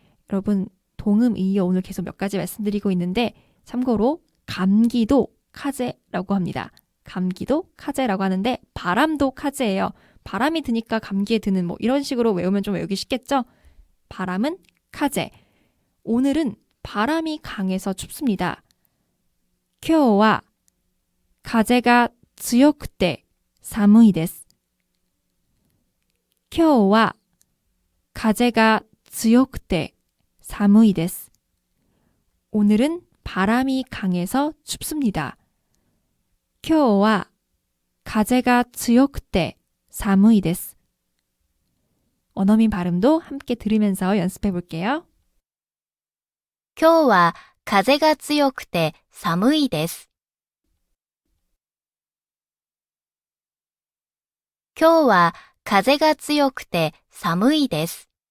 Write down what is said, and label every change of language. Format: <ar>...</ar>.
<ko>여러분 동음 이어 오늘 계속 몇 가지 말씀드리고 있는데 참고로 감기도 카제라고 합니다. 감기도 카제라고 하는데 바람도 카제예요. 바람이 드니까 감기에 드는 뭐 이런 식으로 외우면 좀 외우기 쉽겠죠? 바람은 카제. 오늘은 바람이 강해서 춥습니다.</ko> <ja>今日は風が強くて寒いです。今日は風が強くて寒いです。</ja> <ko>오늘은 바람이 강해서 춥습니다.</ko> <ja>今日は風が強くて寒いです.</ja> <ko>원어민 발음도 함께 들으면서 연습해 볼게요.</ko> <ja>今日は風が強くて寒いです。今日は風が強くて寒いです。</ja>